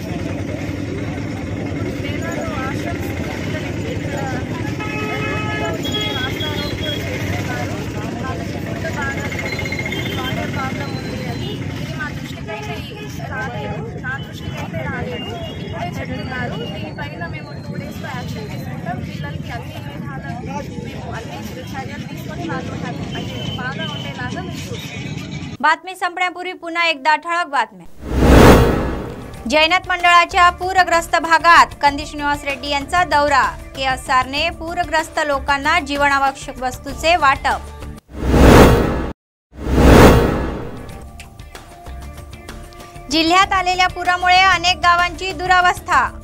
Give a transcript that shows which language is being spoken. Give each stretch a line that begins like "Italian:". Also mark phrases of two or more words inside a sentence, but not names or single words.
Telugu: నా దృష్టికి అయితే రాలేదు, ఇప్పుడే చెప్తున్నారు। దీనిపైన మేము 2 డేస్లో యాక్షన్ తీసుకుంటాం। పిల్లలకి అన్ని విధాలుగా మేము అన్ని చర్యలు తీసుకొని వాళ్ళు బాగా ఉండేలాగా మేము
Marathi: बातमी संपण्यापूर्वी पुन्हा एकदा ठळक बातम्या। जैनत मंडळाच्या पूरग्रस्त भागात कंदी श्रीनिवास रेड्डी यांचा दौरा, KSRने पूरग्रस्त लोकांना जीवनावश्यक वस्तूचे वाटप। जिल्ह्यात आलेल्या पुरामुळे अनेक गावांची दुरावस्था।